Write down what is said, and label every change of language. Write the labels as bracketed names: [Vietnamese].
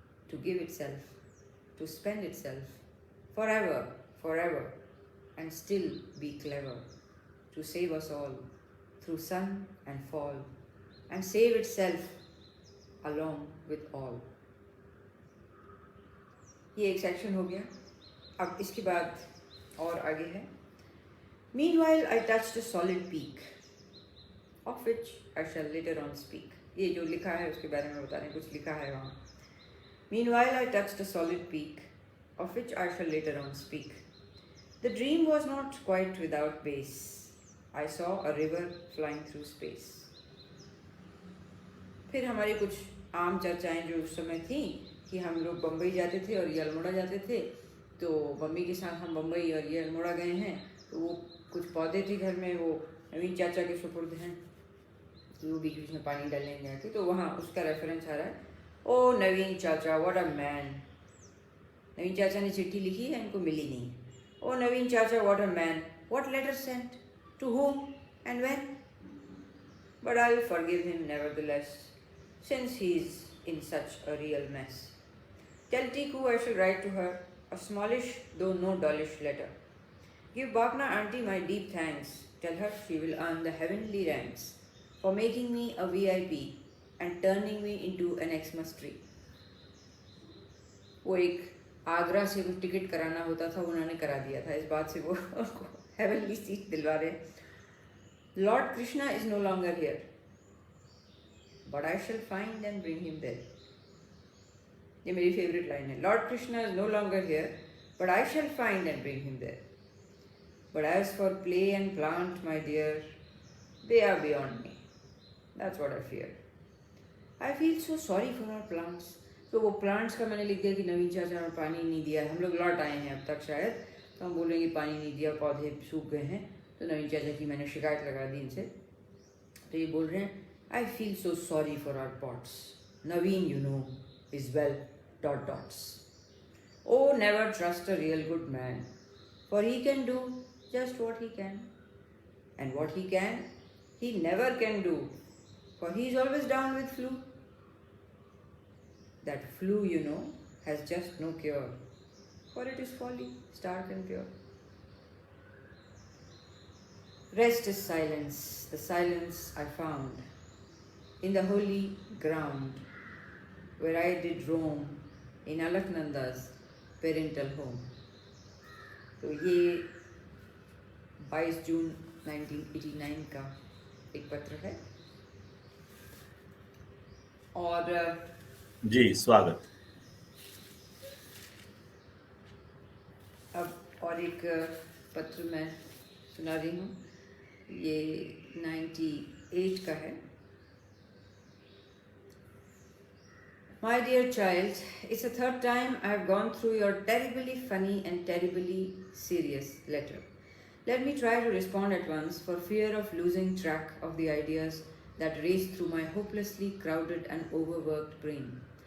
[English] To give itself, to spend itself, forever, forever, and still be clever, to save us all, through sun and fall, and save itself along with all. [Hindi] ये एक section हो गया। अब इसके बाद और आगे है। [English] Meanwhile, I touched a solid peak, of which I shall later on speak. [Hindi] ये जो लिखा है उसके बारे में बता रहे हैं, कुछ लिखा है वहाँ। [English] Meanwhile, I touched a solid peak, of which I shall later on speak. The dream was not quite without base. I saw a river flying through space. [Hindi] फिर हमारी कुछ आम चर्चाएं जो उस समय थी कि हम लोग बम्बई जाते थे और ये अल्मोड़ा जाते थे, तो मम्मी के साथ हम बम्बई और ये अल्मोड़ा गए हैं, तो वो कुछ पौधे थे घर में, वो नवीन चाचा के सुपुर्द हैं, तो वो बीच बीच में पानी डालेंगे आके, तो वहाँ उसका रेफरेंस आ रहा है। ओ नवीन चाचा, [English] What a man. [Hindi] नवीन चाचा ने चिट्ठी लिखी है, इनको मिली नहीं। [English] Oh Naveen chacha, what a man, what letter sent, to whom and when? But I will forgive him nevertheless, since he is in such a real mess. Tell Tiku I shall write to her a smallish, though no dullish letter. Give Bhakna auntie my deep thanks. Tell her she will earn the heavenly ranks for making me a VIP and turning me into an Xmas tree. [Hindi] वो एक आगरा से कुछ ticket कराना होता था, उन्होंने करा दिया था, इस बात से वो उनको हेवनली सीट दिलवा रहे। [English] Lord Krishna is no longer here but I shall find and bring him there. [Hindi] ये मेरी फेवरेट लाइन है। [English] Lord Krishna is no longer here but I shall find and bring him there. But as for play and plant my dear they are beyond me. That's what I fear. I feel so sorry for our plants. [Hindi] तो वो plants का मैंने लिख दिया कि नवीन चाचा ने पानी नहीं दिया है। हम लोग लौट आए हैं अब तक शायद, तो हम बोलेंगे पानी नहीं दिया, पौधे सूख गए हैं, तो नवीन चाचा की मैंने शिकायत लगा दी इनसे। तो ये बोल रहे हैं [English] I feel so sorry for our pots, Naveen you know is well dot dots. Oh never trust a real good man for he can do just what he can, and what he can he never can do, for he is always down with flu. That flu, you know, has just no cure, for it is folly, stark and pure. Rest is silence, the silence I found in the holy ground where I did roam in Alaknanda's parental home. [Hindi] तो ये 22 जून 1989 का एक पत्र है। और जी स्वागत। अब और एक पत्र मैं सुना रही हूँ, ये 98 का है। [English] My dear child, it's the third time I have gone through your terribly funny and terribly serious letter. Let me try to respond at once for fear of losing track of the ideas that race through my hopelessly crowded and overworked brain.